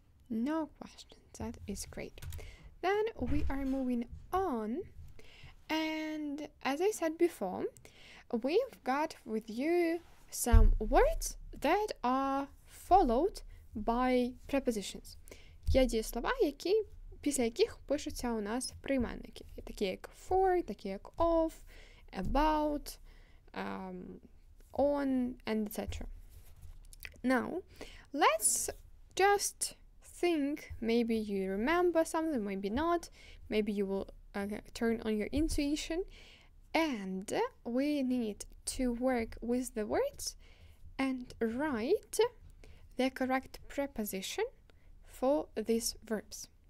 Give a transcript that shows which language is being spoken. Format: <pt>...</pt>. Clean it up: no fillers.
<en>No questions, that is great. Then we are moving on, and as I said before, we've got with you some words that are followed by prepositions.</en> <uk>Є дієслова, після яких пишуться у нас прийменники, такі як for, такі як</uk> <en>of, about, on, and etc. Now, let's just think, maybe you remember something, maybe not, maybe you will turn on your intuition, and we need to work with the words and write the correct preposition for these verbs.</en>